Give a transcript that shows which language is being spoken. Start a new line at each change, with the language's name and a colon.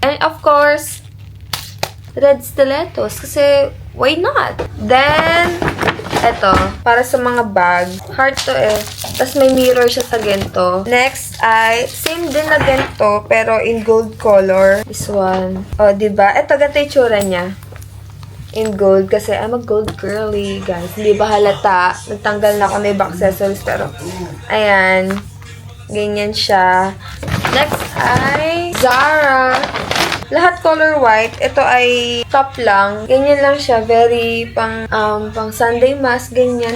English: And, of course, red stilettos.
Filipino: Kasi, why not? Then, ito, para sa mga bag. Heart to eh. Tapos, may mirror siya sa ganito. Next ay, same din na ganito, pero in gold color. This one. O, diba? Ito, ganito yung tsura niya.
English: In gold kasi I'm a gold girly, guys.
Filipino: Hindi ba halata? Nagtanggal na ako na ibang accessories pero ayan. Ganyan siya. Next ay Zara. Lahat color white. Ito ay top lang. Ganyan lang siya. Very pang Sunday mass, ganyan.